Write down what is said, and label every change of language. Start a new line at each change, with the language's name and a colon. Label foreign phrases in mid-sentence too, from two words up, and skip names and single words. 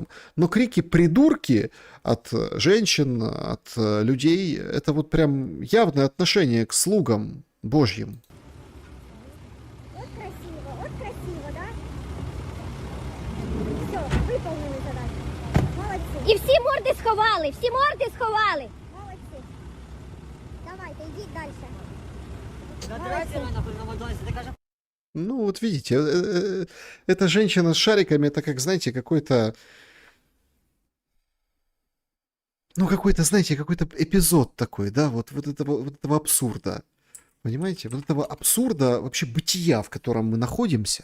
Russian: Но крики «придурки» от женщин, от людей, это вот прям явное отношение к слугам Божьим. Вот красиво, да? Все, выполнили задачу. Молодцы.
Ukrainian: І всі морди сховали, всі морди сховали. Молодці. Давайте, йдіть далі.
Russian: Ну, вот видите, эта женщина с шариками, это как, знаете, какой-то... Ну, какой-то, знаете, какой-то эпизод такой, да, вот этого абсурда. Понимаете? Вот этого абсурда вообще бытия, в котором мы находимся.